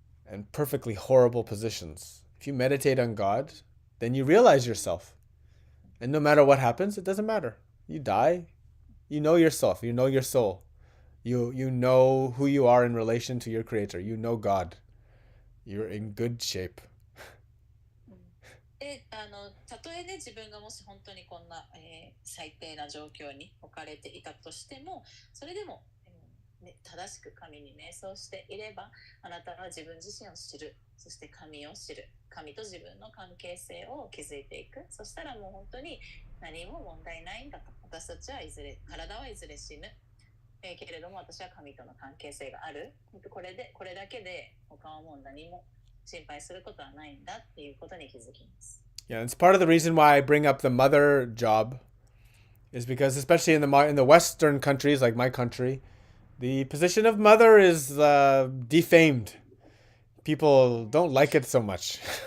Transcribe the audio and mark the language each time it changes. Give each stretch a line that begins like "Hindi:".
English: and perfectly horrible positions. If you meditate on God, then you realize yourself. And no matter what happens, it doesn't matter. You die, you know yourself, you know your soul. You know who you are in relation to your creator. You know God. You're in good shape.
Japanese: でたとえね自分がもし本当にこんな、最低な状況に置かれていたとしてもそれでも、ね、正しく神に瞑想していればあなたは自分自身を知るそして神を知る神と自分の関係性を築いていくそしたらもう本当に何も問題ないんだと私たちはいずれ体はいずれ死ぬ、けれども私は神との関係性があるこれだけで他はもう何も心配することはないんだっていうことに気づきます。
English: Yeah, it's part of the reason why I bring up the mother job is because especially in the Western countries like my country, the position of mother is defamed. People don't like it so much.